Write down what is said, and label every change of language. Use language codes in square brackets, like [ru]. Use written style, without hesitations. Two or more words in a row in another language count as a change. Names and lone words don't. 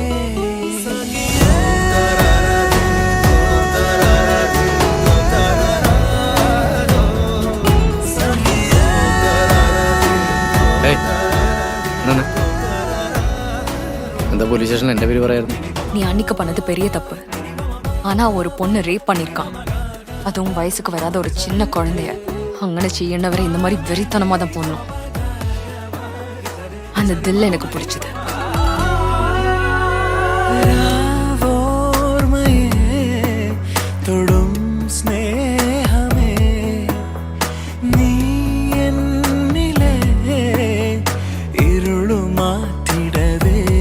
[ml] എന്താ പോലീസ് സ്റ്റേഷനിൽ എന്റെ പേര് പറയായിരുന്നു? [ta] நீ அன்னைக்கு பண்ணது பெரிய தப்பு. ஆனா ஒரு பொண்ணு ரேப் பண்ணிருக்கான், அதுவும் வயசுக்கு வராத ஒரு சின்ன குழந்தைய. [ml] അങ്ങനെ ചെയ്യേണ്ടവരെ [ta] இந்த மாதிரி வெறித்தனமா தான் போடணும். அந்த தில் எனக்கு பிடிச்சது. [ml] തൊടും സ്നേഹമേ നീ എന്നിലെ ഇരുളു മാറ്റിടവേ